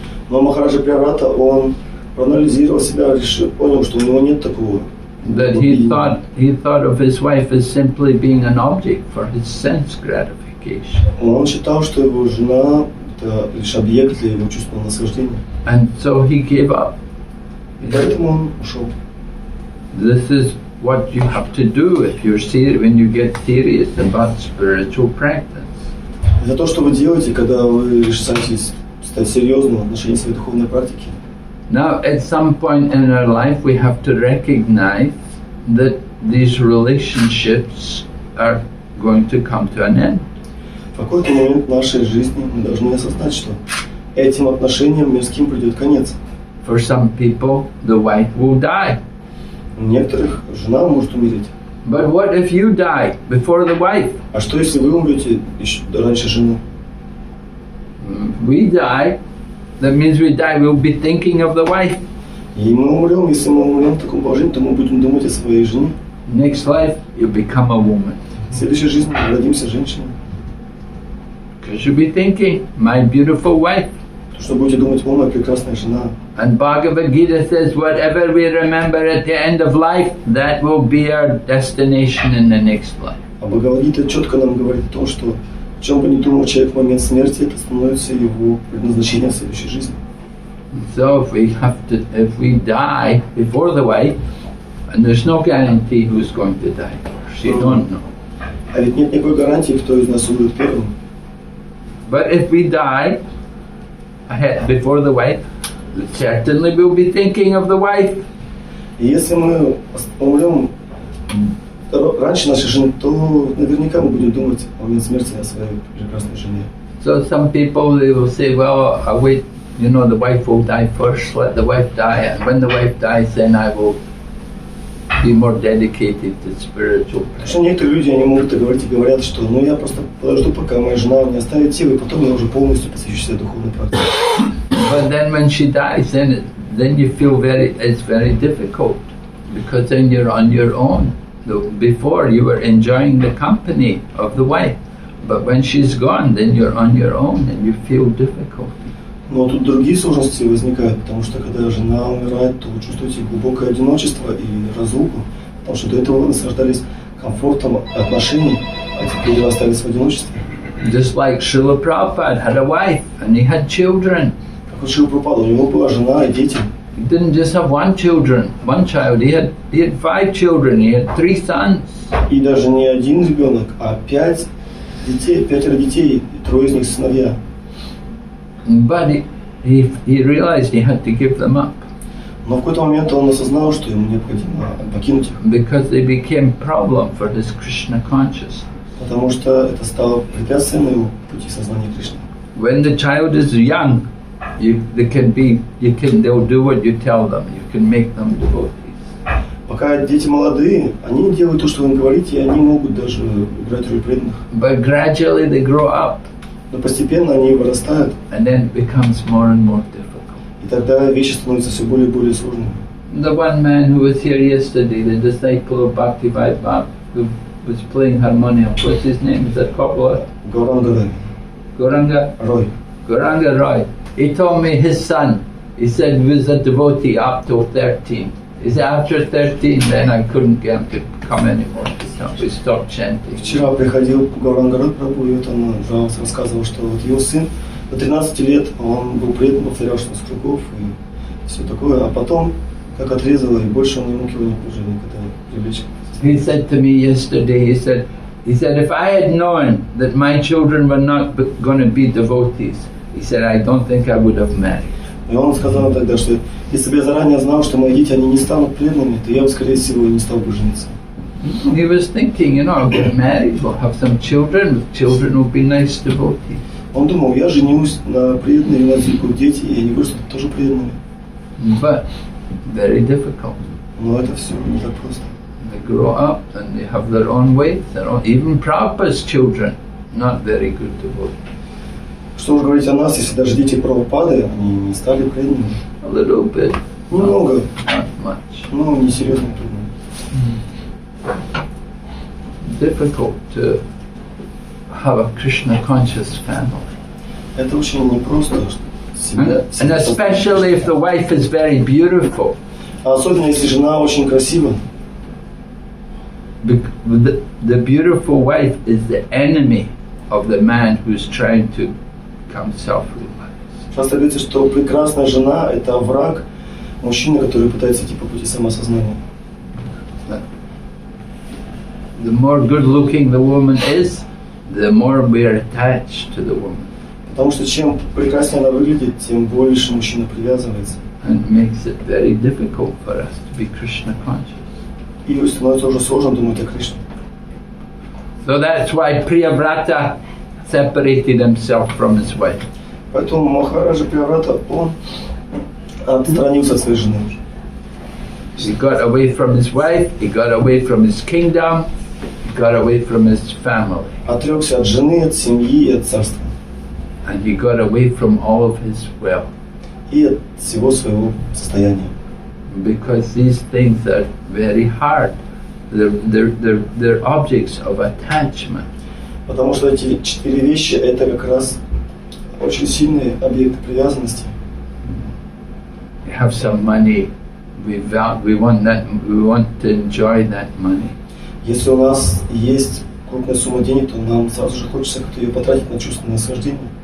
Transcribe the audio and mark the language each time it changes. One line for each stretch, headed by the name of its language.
Russian: Но Махараджа Прияврата, он проанализировал себя, понял, что у него нет такого.
English: That he thought of his wife as simply being an object for his sense gratification.
Russian: Он считал, что его жена это лишь объект для его чувственного наслаждения.
English: And so he gave up.
Russian: И поэтому он ушел.
English: This is what you have to do if you're when you get serious about spiritual practice.
Russian: Это то, что вы делаете, когда вы решаетесь стать серьезным в отношении своей духовной практики.
English: Now, at some point in our life, we have to recognize that these relationships are going to come to an end.
Russian: В какой-то момент нашей жизни мы должны осознать, что этим отношениям мирским придет конец.
English: For some people, the wife will die.
Russian: У некоторых жена может умереть.
English: But what if you die before the wife?
Russian: А что если вы умрете еще раньше жены?
English: We die, that means we die, we'll be thinking of the wife.
Russian: И мы умрем, если мы умрем в таком положении, то мы будем думать о своей жене.
English: Next life, you become a woman.
Russian: В следующей жизни мы родимся женщиной.
English: Because you'll be thinking, my beautiful wife.
Russian: То, что будете думать, о, моя прекрасная жена.
English: And Bhagavad Gita says, whatever we remember at the end of life, that will be our destination in the next life.
Russian: А Бхагавад-гита четко нам говорит о том, что о чем бы ни думал человек в момент смерти, это становится его предназначением в следующей жизни.
English: So if we die before the wife, and there's no guarantee who's going to die first, you don't know.
Russian: А ведь нет никакой гарантии, кто из нас умрет первым.
English: But if we die before the wife, certainly we'll be thinking of the wife.
Russian: И если мы умрем раньше нашей жены, то наверняка мы будем думать в момент смерти о своей прекрасной жене.
English: So some people, they will say, well, I'll wait, the wife will die first, let the wife die, and when the wife dies, then I will be more dedicated to spiritual
Russian: Потому что некоторые люди, они могут говорить и говорят, что я просто подожду, пока моя жена не оставит силы, и потом я уже полностью посвящу себя духовной практике.
English: But then when she dies, then you feel it's very difficult, because then you're on your own. Before you were enjoying the company of the wife, but when she's gone, then you're on your own and you feel difficult.
Russian: Но тут другие сложности возникают, потому что когда жена умирает, то вы чувствуете глубокое одиночество и разлуку, потому что до этого вы наслаждались комфортом отношений, а теперь вы остались в одиночестве.
English: Just like Srila Prabhupada had a wife and he had children.
Russian: Как у Шрила Прабхупады, у него была жена и дети.
English: He didn't just have one child. He had 5 children. He had 3 sons.
Russian: И даже не один ребенок, а 5 детей, 5 детей, и 3 из них сыновья.
English: But he realized he had to give them up.
Russian: Но в какой-то момент он осознал, что ему необходимо покинуть их.
English: Because they became problem for his Krishna consciousness.
Russian: Потому что это стало препятствием на его пути сознания Кришны.
English: When the child is young, they'll do what you tell them. You can make them devotees.
Russian: Пока дети молодые, они делают то, что вы им говорите, и они могут даже играть роль преданных.
English: But gradually they grow up.
Russian: Но постепенно они вырастают.
English: And then it becomes more and more difficult.
Russian: И тогда вещи становятся все более и более сложными.
English: The one man who was here yesterday, the disciple of Bhakti-Vaibhav, who was playing harmonium, what's his name? Is that popular? Gauranga Roy. Gauranga Roy. He told me his son, he said he was a devotee up till 13. He said after 13, then I couldn't get him to come anymore. So we stopped chanting.
Russian: Вчера приходил Gauranga Roy Прабhu, и вот он жаловался, рассказывал, что вот его сын до 13 лет, он был предан, повторял 16 кругов и все такое, а потом как отрезало, и больше он не мог его уже никогда привлечь.
English: He said to me yesterday, he said, if I had known that my children were not going to be devotees, he said, I don't think I would have married.
Russian: И он сказал тогда, что если бы я заранее знал, что мои дети, они не станут преданными, то я бы, скорее всего, не стал бы жениться.
English: He was thinking, I'll get married, we'll have some children, with children will be nice devotees.
Russian: Он думал, я женюсь на преданные, у нас будут дети, и они вырастут тоже преданными.
English: But very difficult.
Russian: Но это все не так просто.
English: They grow up and they have their own ways, even Prabhupada's children, not very good devotees.
Russian: Что уж говорить о нас, если даже дети Прабхупады, они не стали преданными.
English: A little bit.
Russian: Немного,
English: Not much.
Russian: но не серьезно трудно.
English: Difficult to have a Krishna conscious family.
Russian: Это очень непросто.
English: And especially if the wife is very beautiful.
Russian: А особенно если жена очень красива.
English: The beautiful wife is the enemy of the man who's trying to become self-realized.
Russian: Часто говорится, что прекрасная жена – это враг мужчины, который пытается идти по пути самосознания.
English: The more good-looking the woman is, the more we are attached to the woman.
Russian: Потому что чем прекраснее она выглядит, тем больше мужчина привязывается.
English: And it makes it very difficult for us to be Krishna conscious.
Russian: И становится уже сложно думать о Кришне.
English: So that's why Priyavrata separated himself from his wife.
Russian: Поэтому Махараджа Прияврата, он отстранился от своей жены.
English: He got away from his wife, he got away from his kingdom, he got away from his family.
Russian: Отрекся от жены, от семьи и от царства.
English: And he got away from all of his wealth.
Russian: И от всего своего состояния.
English: Because these things are very hard. They're objects of attachment.
Russian: Потому что эти 4 вещи это как раз очень сильные объекты привязанности.
English: We have some money, we want to enjoy that money.
Russian: Если у нас есть крупная сумма денег, то нам сразу же хочется как-то ее потратить на чувственное наслаждение.